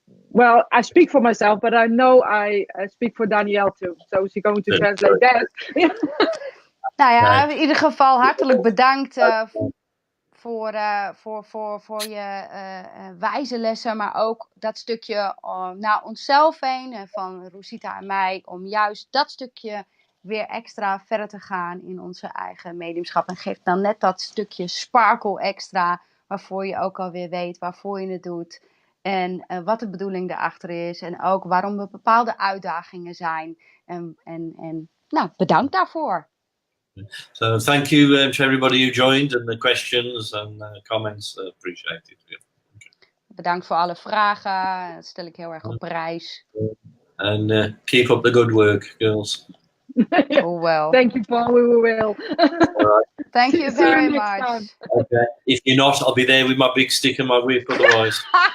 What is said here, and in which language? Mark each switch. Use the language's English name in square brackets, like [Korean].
[English] Well, I speak for myself, but I know I speak for Danielle too. So she's going to translate that. [Dutch] Nou ja, in ieder geval hartelijk bedankt voor je wijze lessen. Maar ook dat stukje naar onszelf heen van Rosita en mij. Om juist dat stukje weer extra verder te gaan in onze eigen mediumschap. En geeft dan net dat stukje sparkle extra. Waarvoor je ook alweer weet waarvoor je het doet. En wat de bedoeling daarachter is. En ook waarom er bepaalde uitdagingen zijn. En bedankt daarvoor. [English] So thank you to everybody who joined and the questions and comments. Appreciated. Yeah. [Dutch] Bedankt voor alle vragen. Dat stel ik heel erg op prijs. [English] And keep up the good work, girls. Oh well. Thank you, Paul. We will. Right. Thank you very much. Okay. If you're not, I'll be there with my big stick and my whip otherwise.